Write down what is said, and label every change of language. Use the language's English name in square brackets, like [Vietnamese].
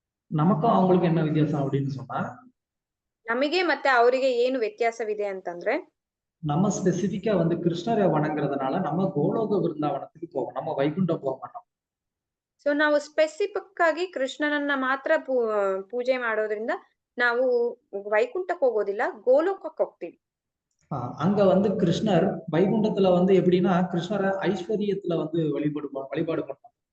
[Tamil] நமக்கும் அவங்களுக்கு என்ன வித்தியாசம் அப்படின்னு சொன்னா, [Kannada] ನಮಗೆ ಮತ್ತೆ ಅವರಿಗೆ ಏನು ವ್ಯತ್ಯಾಸವಿದೆ ಅಂತಂದ್ರೆ, [Tamil] நம்ம ஸ்பெசிபிக்கா வந்து கிருஷ்ணரை வணங்குறதுனால நம்ம கோலோக விருந்தாவனத்துக்கு போவோம், நம்ம வைகுண்டம் போக மாட்டோம். [Kannada] ಸೊ ನಾವು ಸ್ಪೆಸಿಫಿಕ್ ಆಗಿ ಕೃಷ್ಣನನ್ನ ಮಾತ್ರ ಪೂಜೆ ಮಾಡೋದ್ರಿಂದ ನಾವು ವೈಕುಂಠಕ್ಕೆ ಹೋಗೋದಿಲ್ಲ, ಗೋಲೋಕಕ್ಕೆ ಹೋಗ್ತೀವಿ. [Tamil] அங்க வந்து கிருஷ்ணர் வைகுண்டத்துல வந்து எப்படின்னா கிருஷ்ணரை ஐஸ்வர்யத்துல வந்து வழிபாடு பண்ணுவோம்.